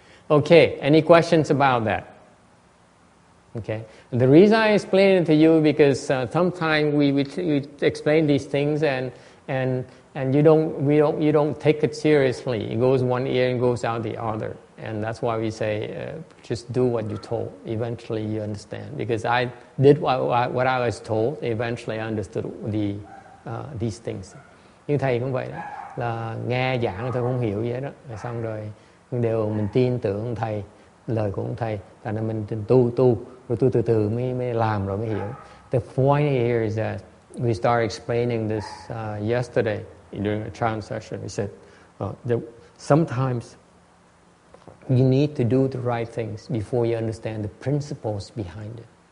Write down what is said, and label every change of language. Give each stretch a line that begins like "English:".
English: Okay, any questions about that? Okay, the reason I explain it to you because sometimes we explain these things and you don't take it seriously. It goes one ear and goes out the other, and that's why we say just do what you're told. Eventually you understand. Because I did what I was told. Eventually I understood these things.
Vietnamese: Như thầy cũng vậy đó, là nghe giảng tôi không hiểu vậy đó, rồi xong rồi đều mình tin tưởng thầy, lời của ông thầy, thành ra mình tu rồi tu từ từ mới làm rồi mới hiểu.
English: The point here is that we started explaining this yesterday during a trance session. We said sometimes you need to do the right things before you understand the principles behind it.